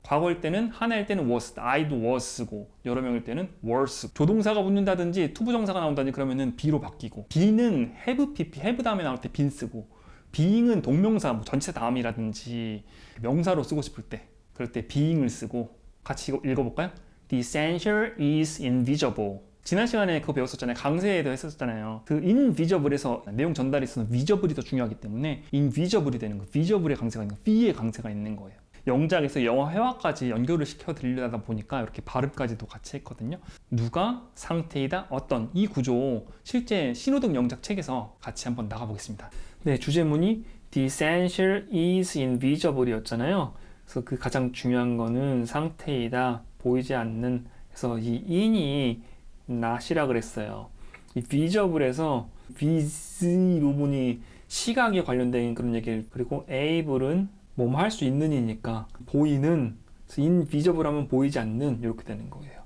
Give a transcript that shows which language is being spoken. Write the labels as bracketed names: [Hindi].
[Korean] 과거일 때는 하나일 때는 was, I도 was 쓰고 여러 명일 때는 were 쓰고 조동사가 붙는다든지 투부정사가 나온다든지 그러면은 be로 바뀌고 be는 have pp, have 다음에 나올 때 been 쓰고 being은 동명사, 뭐 전체 다음이라든지 명사로 쓰고 싶을 때 그럴 때 being을 쓰고 같이 읽어볼까요? [English] The essential is invisible. [Korean] 지난 시간에 그거 배웠었잖아요. 강세에도 했었잖아요. 그 invisible에서 내용 전달이 있어서 visible이 더 중요하기 때문에 invisible이 되는 거예요. visible의 강세가 있는 거예요. V의 강세가 있는 거예요. 영작에서 영어 회화까지 연결을 시켜 드리려다 보니까 이렇게 발음까지도 같이 했거든요. 누가 상태이다 어떤 이 구조 실제 신호등 영작 책에서 같이 한번 나가보겠습니다. 네, 주제문이 The essential is invisible 이었잖아요. 그래서 그 가장 중요한 거는 상태이다, 보이지 않는. 그래서 이 in이 not이라 그랬어요. 이 visible에서 vis 부분이 시각에 관련된 그런 얘기를, 그리고 able은 뭐뭐 할 수 있는 이니까 보이는, invisible 하면 보이지 않는, 이렇게 되는 거예요.